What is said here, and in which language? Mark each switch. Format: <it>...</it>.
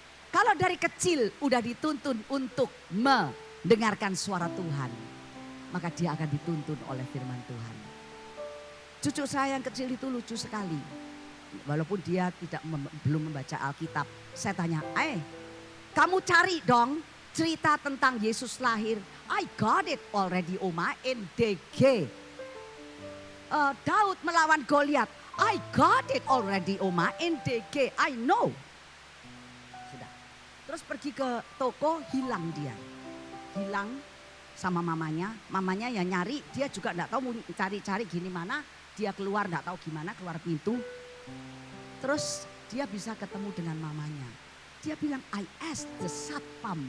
<id>Kalau dari kecil udah dituntun untuk mendengarkan suara Tuhan. Maka dia akan dituntun oleh firman Tuhan. Cucu saya yang kecil itu lucu sekali. Walaupun dia belum membaca Alkitab. Saya tanya, kamu cari dong cerita tentang Yesus lahir.</id> <en>I got it already Oma in DG.</en> <id>Daud melawan Goliat.</id> <en>I got it already Oma in DG. I know.</en> <id>Sudah. Terus pergi ke toko hilang dia. Hilang sama mamanya. Mamanya yang nyari dia juga enggak tahu mau cari-cari gini mana. Dia keluar enggak tahu gimana keluar pintu. Terus dia bisa ketemu dengan mamanya. Dia bilang</id> <en>I asked the satpam.</en>